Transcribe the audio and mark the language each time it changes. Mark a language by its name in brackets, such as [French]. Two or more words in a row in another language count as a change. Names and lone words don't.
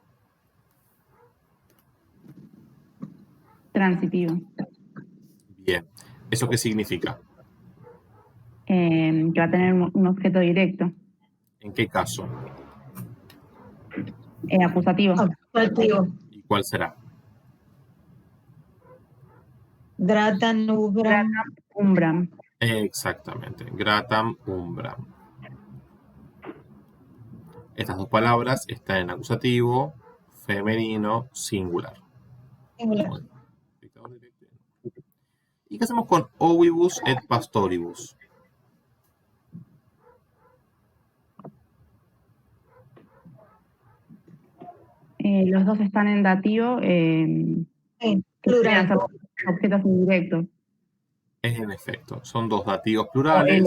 [Spanish] Transitivo. Bien, ¿eso qué significa? Que va a tener un objeto directo. ¿En qué caso? Acusativo. Acusativo. ¿Y cuál será? [Latin] Gratam, ubram. [Spanish] Umbram. Exactamente, [Latin] gratam umbram. [Spanish] Estas dos palabras están en acusativo, femenino, singular. Singular. ¿Y qué hacemos con [Latin] ovibus et pastoribus? [Spanish] Los dos están en dativo. Sí, Que plural. serían objetos indirectos. Es en efecto, son dos dativos O el plurales.